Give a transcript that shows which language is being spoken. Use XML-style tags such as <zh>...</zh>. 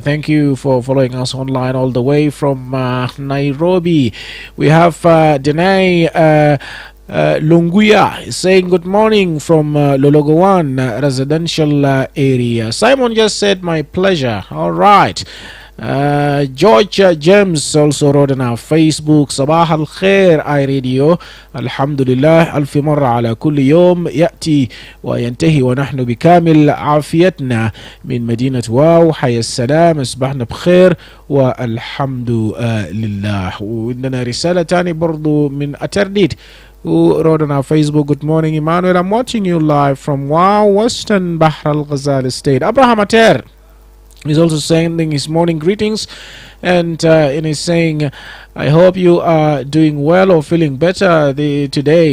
<en>Thank you for following us online all the way from Nairobi. We have Denai Lunguya saying good morning from Lologowan residential area. Simon just said my pleasure. All right.</en> <ar>George James also wrote on our Facebook, صباح الخير اي راديو الحمد لله ألف مرة على كل يوم يأتي وينتهي ونحن بكامل عافيتنا من مدينة واو حي السلام أصبحنا بخير والحمد لله. وعندنا رسالة تاني برضو من</ar> <en>أترديد who wrote on our Facebook, good morning Emmanuel, I'm watching you live from Wow, Western Bahr Al Ghazal State. Abraham Ater is also sending his morning greetings, and he's saying, I hope you are doing well or feeling better today.</en>